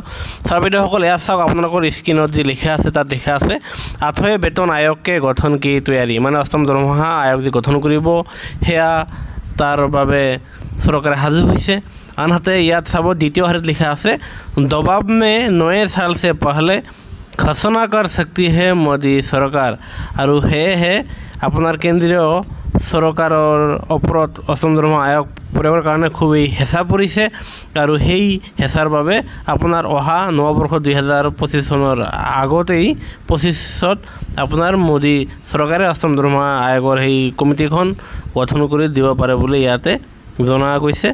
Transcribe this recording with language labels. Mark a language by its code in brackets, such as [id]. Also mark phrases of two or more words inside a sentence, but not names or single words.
[as] ছাৰ বাইদেউসকল, এয়া চাওক, আপোনালোকৰ স্ক্ৰীণত যি লিখা আছে তাত লিখা আছে [hi] 8वें वेतन आयोग के गठन की तैयारी, [as] মানে অষ্টম দৰমহা আয়োগ যি গঠন কৰিব সেয়া তাৰ বাবে চৰকাৰে সাজু হৈছে। আনহাতে ইয়াত চাব দ্বিতীয় শাৰীত লিখা আছে [hi] दबाव में 9 साल से पहले घोषणा कर सकती है मोदी सरकार। [as] আৰু সেয়েহে আপোনাৰ কেন্দ্ৰীয় চৰকাৰৰ ওপৰত অষ্টম দৰমহা আয়োগ প্ৰয়োগৰ কাৰণে খুবেই হেঁচা পৰিছে আৰু সেই হেঁচাৰ বাবে আপোনাৰ অহা নৱবৰ্ষ 2025 চনৰ আগতেই 25ত আপোনাৰ মোদী চৰকাৰে অষ্টম দৰমহা আয়োগৰ সেই কমিটিখন গঠন কৰি দিব পাৰে বুলি ইয়াতে জনা গৈছে।